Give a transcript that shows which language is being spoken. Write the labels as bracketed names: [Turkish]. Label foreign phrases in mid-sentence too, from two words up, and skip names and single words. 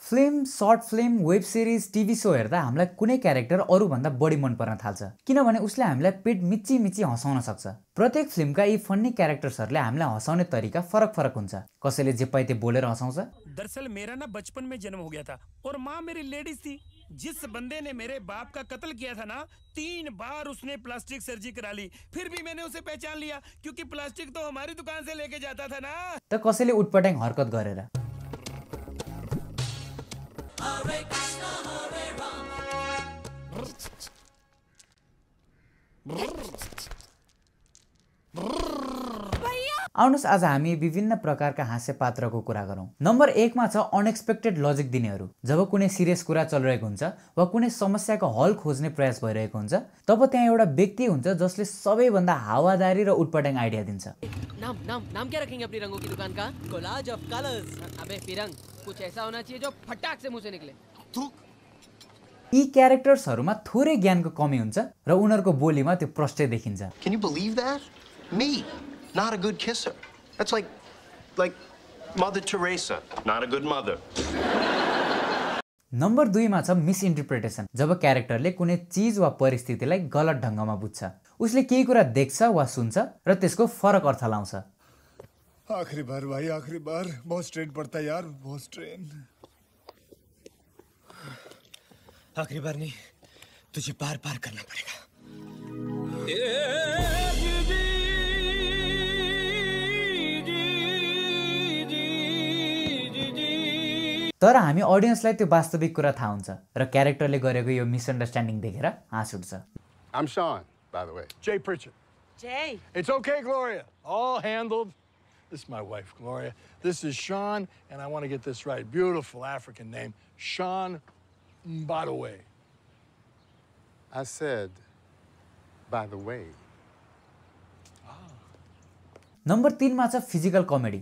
[Nepali] फिल्म, [English] short film, web series, TV show [Nepali] हेर्दा हामीलाई कुनै क्यारेक्टर अरूभन्दा बढी मन पर्न थाल्छ, किनभने उसले हामीलाई पेट मिची मिची हँसाउन सक्छ। प्रत्येक फिल्मका यी [English] funny characters [Nepali] हामीलाई हँसाउने तरिका फरक फरक हुन्छ। कसैले जे पाइते बोलेर हँसाउँछ। [Hindi] दरअसल मेरा ना बचपन में जन्म हो गया था और माँ मेरी लेडीज थी। जिस बंदे ने मेरे बाप का कत्ल किया था ना, 3 बार उसने [English] plastic surgery [Hindi] करा ली, फिर भी मैंने उसे पहचान लिया क्योंकि प्लास्टिक तो हमारी दुकान से लेके जाता था ना। [Nepali] त कसैले उटपटाङ हरकत गरेर। आउनुस् आज हामी विभिन्न प्रकारका हास्य पात्रको कुरा गरौँ। नम्बर 1 मा छ [English] unexpected logic [Nepali] दिनेहरू। जब कुनै सिरियस कुरा चलिरहेको हुन्छ वा कुनै समस्याको हल खोज्ने प्रयास भइरहेको हुन्छ, तब त्यहाँ एउटा व्यक्ति हुन्छ जसले सबैभन्दा हावादारी र उटपटाङ आइडिया दिन्छ। [Hindi] नाम क्या रखेंगे अपनी रंगों की दुकान का? [English] Collage of Colors. [Hindi] अबे फिरंग, कुछ ऐसा होना चाहिए जो फटाक से मुंह से निकले। [Nepali] यी क्यारेक्टर्सहरुमा थोरै ज्ञानको कमी हुन्छ र उनीहरुको बोलीमा त्यो प्रष्टै देखिन्छ। [English] Can you believe that? Me, not a good kisser. That's like Mother Teresa, not a good mother. [Nepali] नम्बर 2 मा छ मिसइन्टरप्रिटेसन। जब क्यारेक्टरले कुनै चीज वा परिस्थितिलाई गलत ढंगमा बुझ्छ। उसले केही कुरा देख्छ वा सुन्छ र त्यसको फरक अर्थ लाउँछ। [Hindi] आखिरी बार भाई, आखिरी बार, बहुत स्ट्रेन पड़ता है यार, बहुत स्ट्रेन। आखिरी बार नहीं, तुझे बार-बार करना पड़ेगा। [Nepali] तर हामी ऑडियन्सलाई त्यो वास्तविक कुरा थाहा हुन्छ र क्यारेक्टरले गरेको यो मिसअन्डरस्ट्यान्डिङ देखेर हाँस उठ्छ। [English] I'm Sean, by the way. Jay Pritchett. Jay. It's okay, Gloria. All handled. This is my wife, Gloria. This is Sean, and I want to get this right. Beautiful African name, Sean Mbadaway. I said, by the way. [Nepali] नम्बर 3 मा छ [English] physical comedy.